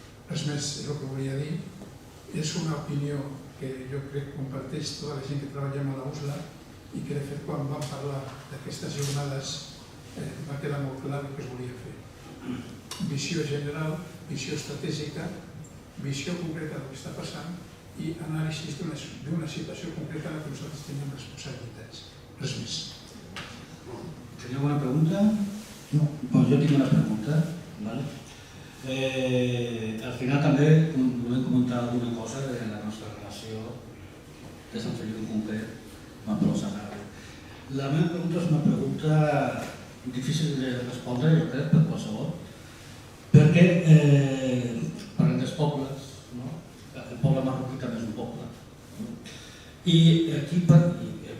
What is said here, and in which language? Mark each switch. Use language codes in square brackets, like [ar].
[ca] Res més, és el que volia dir. És una opinió que jo crec que comparteix tota la gent que treballem a la USLA i que de fet quan vam parlar d'aquestes jornades va quedar molt clar el que es volia fer. Visió general, visió estratègica, visió concreta del que està passant i anàlisi d'una situació concreta en la que nosaltres tenim responsabilitats. Res més. [es] ¿Tenía alguna pregunta? No. Pues yo tengo una pregunta, ¿vale? [ca] Al final també volem comentar alguna cosa de la nostra relació de Sant Feliu en concret amb el Pla Saharaui. La meva pregunta és una pregunta difícil de respondre, jo crec, per qualsevol, perquè parlem dels pobles, el poble marroquí també és un poble, i aquí el